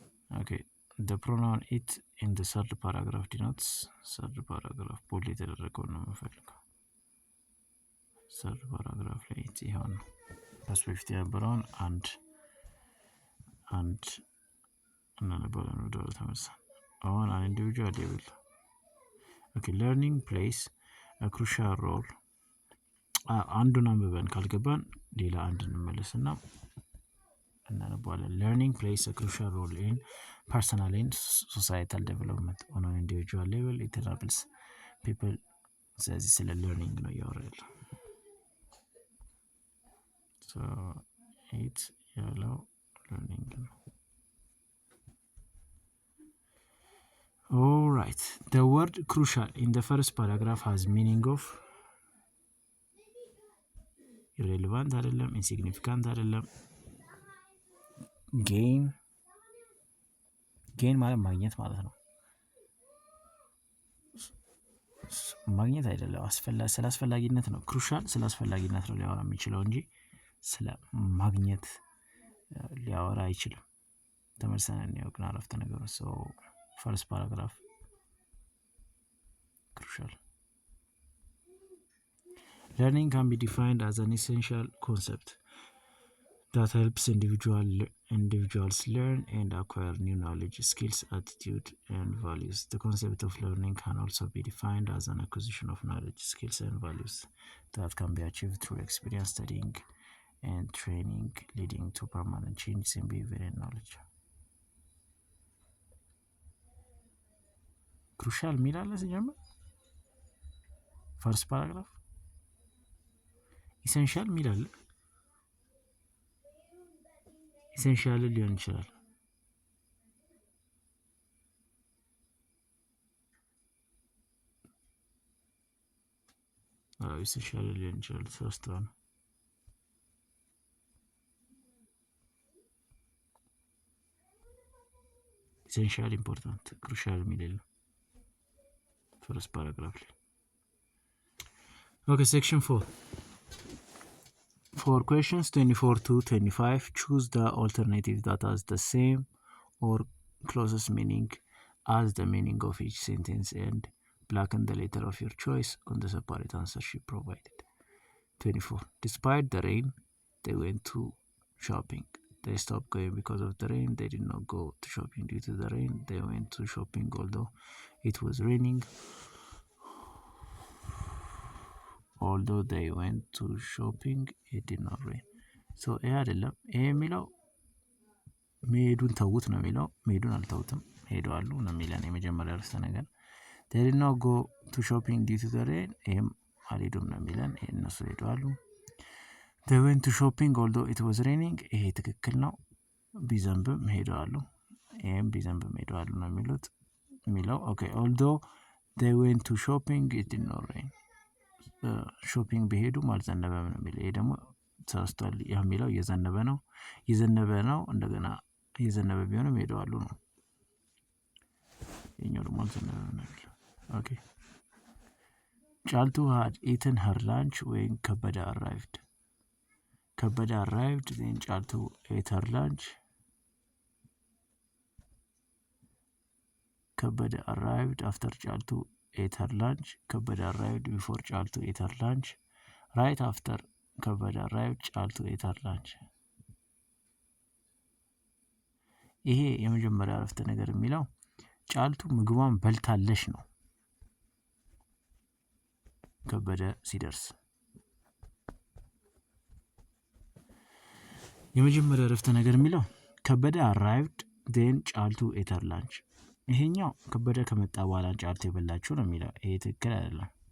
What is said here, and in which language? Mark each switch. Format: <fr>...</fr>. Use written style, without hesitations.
<en>Okay, the pronoun it in the third paragraph denotes third paragraph bold</en> <am>የተደረገው ነው የምፈልገው</am> <en>third paragraph ላይ it ይሆን</en> <am>ከሱ በፊት የነበረውን አንድ እናነባለን ወደ ተመልሰን አሁን</am> <en>an individual level. Okay, learning plays a crucial role.</en> <am>አንዱን አንብበን ካልገባን ሌላ አንድ እንመለስና እናነባለን።</am> <en>Learning plays a crucial role in personal and societal development on an individual level. It enables people.</en> <am>ስለዚህ ስለ</am> <en>learning</en> <am>ነው ያወራል።</am> <en>So it's ያለው learning ነው። All right. The word crucial in the first paragraph has meaning of irrelevant አይደለም፣ insignificant አይደለም። gain</en> <am>ማለት ማግኘት ማለት ነው። ማግኘት አይደለም፣ ስለ አስፈላጊነት ነው። crucial ስለ አስፈላጊነት ነው ሊያወራ የሚችለው እንጂ ስለ ማግኘት ሊያወራ አይችልም። ተመልሰን እንየው ግን አረፍተ ነገሩ</am> <en>so first paragraph crucial. Learning can be defined as an essential concept that helps individuals learn and acquire new knowledge, skills, attitude, and values. The concept of learning can also be defined as an acquisition of knowledge, skills, and values that can be achieved through experience, studying, and training, leading to permanent changes in behavior and knowledge.</en> <am>Crucial ሚላለ ሲጀምር ፈርስት ፓራግራፍ ኢሴንሻል ሚላለ ኢሴንሻል ሊሆን ይችላል። ኢሴንሻል ሊሆን ይችላል። ተሳስተዋል። ኢሴንሻል ኢምፖርታንት ክሩሻል ሚል የለም ፈርስት ፓራግራፍ ላይ።</am> <en>Okay, section 4. For questions 24 to 25, choose the alternative that has the same or closest meaning as the meaning of each sentence and blacken the letter of your choice on the separate answer sheet provided. 24. Despite the rain, they went to shopping. They stopped going because of the rain. They did not go to shopping due to the rain. They went to shopping although it was raining. Although they went to shopping, it did not rain.</en> <am>So ይሄ አይደለም። ይሄ የሚለው መሄዱን ተውት ነው የሚለው። መሄዱን አልተውትም ሄደዋሉ ነው የሚለን የመጀመሪያ ርዕሰ ነገር።</am> <en>They did not go to shopping due to the rain.</en> <am>ይሄም አልሄዱም ነው የሚለን። ይሄ እነሱ ሄደዋሉ።</am> <en>They went to shopping although it was raining.</en> <am>ይሄ ትክክል ነው። ቢዘንብም ሄደዋሉ። ይሄም ቢዘንብም ሄደዋሉ ነው የሚለው።</am> <en>Okay, although they went to shopping, it did not rain.</en> <am>ሾፒንግ በሄዱም አልዘነበም ነው የሚለው። ይሄ ደግሞ ተሳስቷል። የሚለው እየዘነበ ነው እንደገና እየዘነበ ቢሆንም ሄደዋሉ ነው። ይሄኛው ደግሞ አልዘነበም ነው የሚለው። ኦኬ ጫልቱ</am> <en>had eaten her lunch when</en> <am>ከበደ</am> <en>arrived. ከበደ arrived then ጫልቱ ate her lunch. ከበደ arrived after ጫልቱ ate her lunch. ከበደ arrived before ጫልቱ ate her lunch. Right after ከበደ arrived ጫልቱ ate her lunch.</en> <am>ይሄ የመጀመሪያ አረፍተ ነገር የሚለው ጫልቱ ምግቧን በልታለች ነው ከበደ ሲደርስ። የመጀመሪያ አረፍተ ነገር የሚለው ከበደ</am> <en>arrived then ጫልቱ ate her lunch።</en> <am>ይሄኛው ከበደ ከመጣ በኋላ ጫልቱ የበላችው ነው የሚለው። ይሄ ትክክል አይደለም።</am>